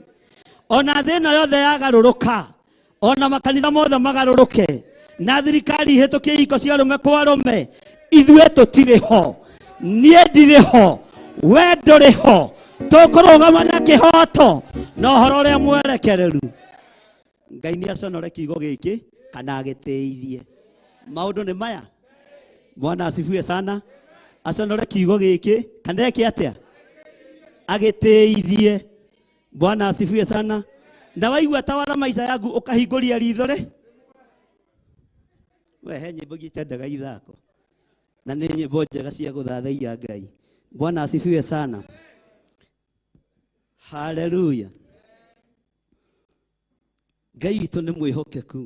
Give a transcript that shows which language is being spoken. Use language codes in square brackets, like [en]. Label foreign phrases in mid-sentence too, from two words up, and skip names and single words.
[ki] Ona thĩna yothe yagarũrũka ona makanitha mothe magarũrũke na thirikari hĩtũkie ihiko cia arũme kwa arũme ithuĩ tũtirĩ ho niĩ ndirĩ ho we ndũrĩ ho tũkũrũgama na kĩhoto na ũhoro ũrĩa mwerekereru. Ngai nĩ aconore kiugo gĩkĩ kana agĩtĩithie. Maũndũ nĩ maya. [sw] Bwana asifiwe sana. [ki] Aconore kiugo gĩkĩ kana eke atĩa agĩtĩithie. [sw] Bwana asifiwe sana. [ki] Na waigua [sw] tawala maisha yangu [ki] ũkahingũria ritho rĩ we he nyĩmbo ingĩtendaga ithako na nĩ nyĩmbo njega cia gũthathaiya Ngai. [sw] Bwana asifiwe sana. Haleluya. [ki] Ngai witũ nĩ mwĩhokeku.